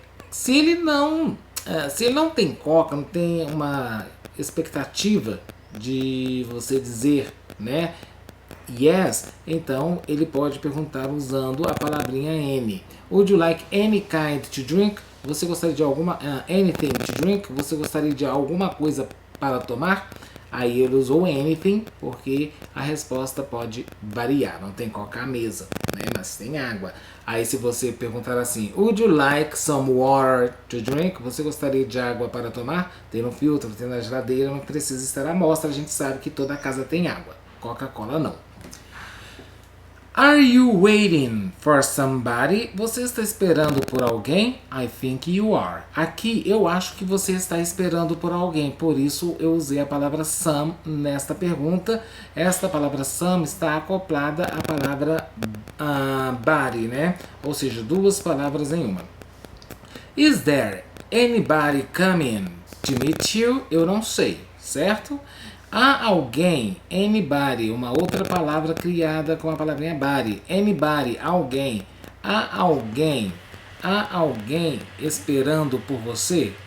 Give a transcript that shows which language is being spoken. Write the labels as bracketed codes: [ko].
[pt] Se ele não tem Coca, não tem uma expectativa de você dizer, né, yes, então ele pode perguntar usando a palavrinha any. [en] Would you like any kind to drink? [pt] Você gostaria de [en] anything to drink? [pt] Você gostaria de alguma coisa para tomar? Aí ele usou anything porque a resposta pode variar. Não tem Coca à mesa, né? Mas tem água. Aí se você perguntar assim, [en] would you like some water to drink? [pt] Você gostaria de água para tomar? Tem no filtro, tem na geladeira, não precisa estar à mostra. A gente sabe que toda casa tem água. Coca-Cola não. [en] Are you waiting for somebody? [pt] Você está esperando por alguém? [en] I think you are. [pt] Aqui eu acho que você está esperando por alguém, por isso eu usei a palavra some nesta pergunta. Esta palavra some está acoplada à palavra body, né? Ou seja, duas palavras em uma. [en] Is there anybody coming to meet you? [pt] Eu não sei, certo? Há alguém, anybody, uma outra palavra criada com a palavrinha body. Anybody, alguém. Há alguém esperando por você?